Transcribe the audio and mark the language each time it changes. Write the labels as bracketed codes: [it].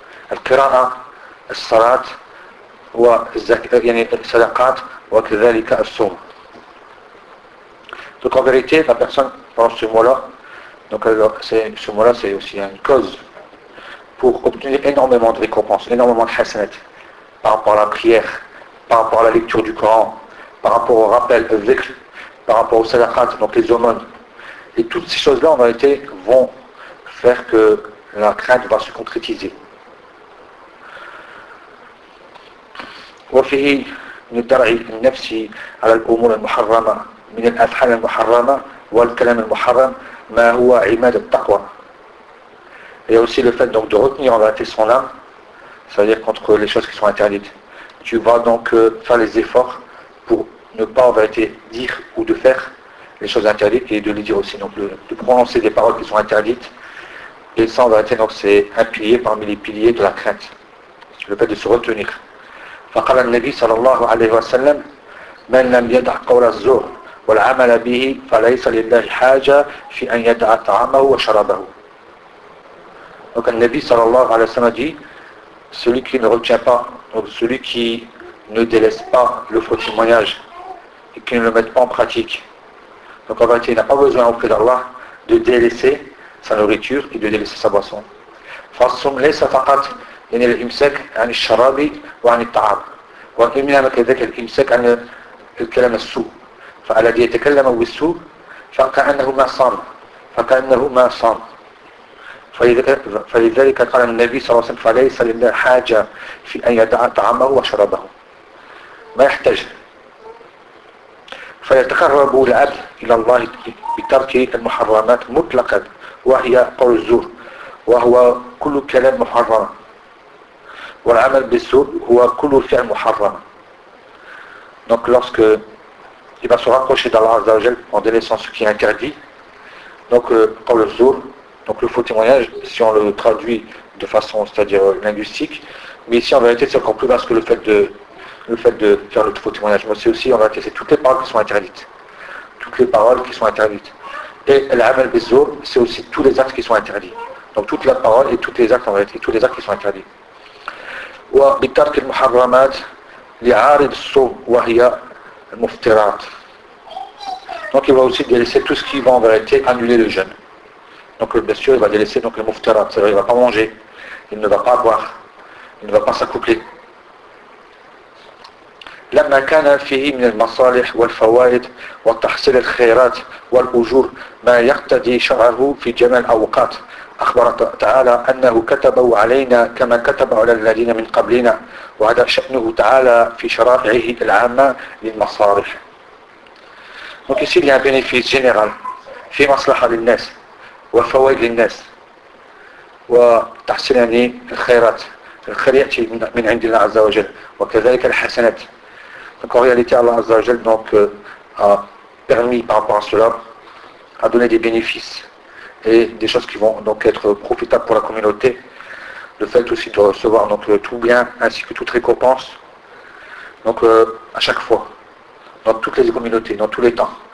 [ar] Al qira'a, الصلاة والزكاة يعني الصدقات وكذلك الصوم. [fr] Donc en vérité, la personne prend ce mot-là, donc ce mot-là c'est aussi une cause pour obtenir énormément de récompenses, énormément de hasanat, par rapport à la prière, par rapport à la lecture du Coran, par rapport au rappel de dhikr, par rapport au sadaqat, donc les aumônes. Et toutes ces choses-là, en vérité, vont faire que la crainte va se concrétiser. [ar] وفيه من الدرع النفسي على الأمور المحرمة من الأفعال المحرمة والكلام المحرم ما هو عماد التقوى. [fr] Il y a aussi le fait donc de retenir en vérité son âme, c'est-à-dire contre les choses qui sont interdites. Tu vas donc faire les efforts pour ne pas en vérité dire ou de faire les choses interdites et de les dire aussi. Donc de prononcer des paroles qui sont interdites, et ça en vérité donc c'est un pilier parmi les piliers de la crainte, le fait de se retenir. [ar] فقال النبي صلى الله عليه وسلم من لم يدع قول الزور والعمل به فليس لله حاجة في أن يدع طعامه وشرابه. [fr] Donc le Nabi صلى الله عليه وسلم dit, celui qui ne retient pas, donc celui qui ne délaisse pas le faux témoignage et qui ne le met pas en pratique, donc en fait il n'a pas besoin auprès d'Allah de délaisser sa nourriture et de délaisser sa boisson. [ar] فصم ليس فقط إن الإمساك عن الشراب وعن الطعام وإمنا كذلك الإمساك عن الكلام السوء فالذي يتكلم بالسوء فكأنهما صام فكأنهما صام فلذلك قال النبي صلى الله عليه وسلم فليس لله حاجة في أن يدع طعامه وشرابه ما يحتاج فيتقرب العبد إلى الله بترك المحرمات مطلقا وهي قول الزور وهو كل كلام محرم والعمل بالسوء هو كل فعل محرم. [fr] Donc lorsque il va se rapprocher d'Allah Azza wa Jal en délaissant ce qui est interdit, donc par le zour, donc le faux témoignage, si on le traduit de façon, c'est-à-dire linguistique, mais ici en vérité c'est encore plus vaste que le fait de faire le faux témoignage. Mais c'est aussi en vérité c'est toutes les paroles qui sont interdites, toutes les paroles qui sont interdites. Et l'amal bizur, c'est aussi tous les actes qui sont interdits. Donc toute la parole et tous les actes en vérité, tous les actes qui sont interdits. [ar] وبترك المحرمات لعارض الصوم وهي المفطرات. [fr] Donc il va aussi délaisser tout ce qui va en vérité annuler le jeûne. Donc bien sûr il va délaisser donc les mufterat, c'est-à-dire il ne va pas manger, il ne va pas boire, il ne va pas s'accoupler. [ar] لما كان فيه من المصالح والفوائد وتحصيل الخيرات والأجور ما يقتضي شرعه في جميع الأوقات. أخبر تعالى أنه كتبه علينا كما كتب على الذين من قبلنا وهذا شأنه تعالى في شرائعه العامة للمصالح. [fr] Donc ici il y a un bénéfice général, [ar] في مصلحة للناس وفوائد للناس وتحصيل الخيرات الخيرات من عند الله عز وجل وكذلك الحسنات. [fr] Donc en réalité Allah عز وجل donc a permis par rapport à cela a donné des bénéfices et des choses qui vont donc être profitables pour la communauté, le fait aussi de recevoir donc tout bien ainsi que toute récompense, donc à chaque fois, dans toutes les communautés, dans tous les temps.